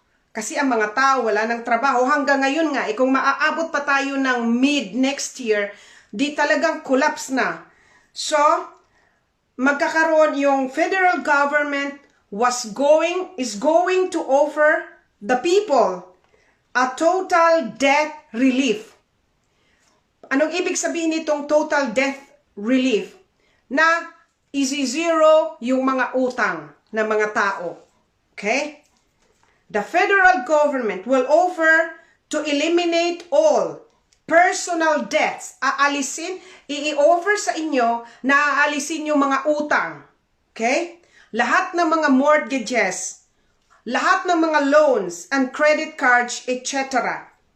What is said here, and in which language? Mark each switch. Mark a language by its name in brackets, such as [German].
[Filipino] Kasi ang mga tao wala ng trabaho. Hanggang ngayon nga, kung maaabot pa tayo ng mid next year, di talagang collapse na. So, magkakaroon yung [English] federal government is going to offer the people a total debt relief. [Filipino] Anong ibig sabihin nitong total debt relief? Na isi-zero yung mga utang ng mga tao. Okay? [English] The federal government will offer to eliminate all personal debts. [Filipino] I-offer sa inyo na aalisin yung mga utang. Okay? Lahat ng mga mortgages, lahat ng mga loans and credit cards, etc.